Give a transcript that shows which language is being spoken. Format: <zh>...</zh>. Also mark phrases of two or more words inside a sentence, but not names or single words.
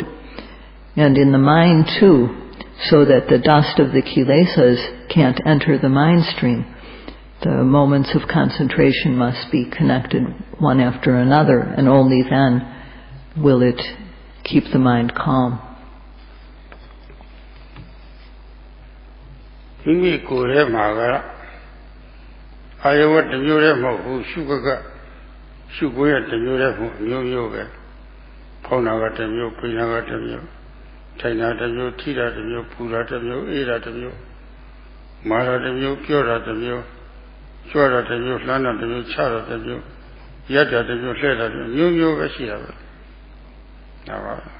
<en>And in the mind too, so that the dust of the kilesas can't enter the mind stream. The moments of concentration must be connected one after another, and only then will it keep the mind calm.</en> <my>မိမိကိုယ်ထဲမှာကအာယဝတ္တမျိုးတည်းမဟုတ်ဘူးရှုခွက်ကရှုခွက်ရဲ့တစ်မျိုးတည်းမဟုတ်မျိုးမျိုးပဲဖောင်းတာကတစ်မျိုးပိန်တာကတစ်မျိုးထိုင်တာတစ်မျိုးထိတာတစ်မျိုးပူတာတစ်မျိုးအေးတာတစ်မျိုးမာတာတစ်မျိုးပြောတာတစ်မျိုးကြွတာတစ်မျိုးလှမ်းတာတစ်မျိုးချတာတစ်မျိုးရက်တာတစ်မျိုးလှဲ့တာတစ်မျိုးမျိုးပဲရှိတာပဲဒါပါ</my>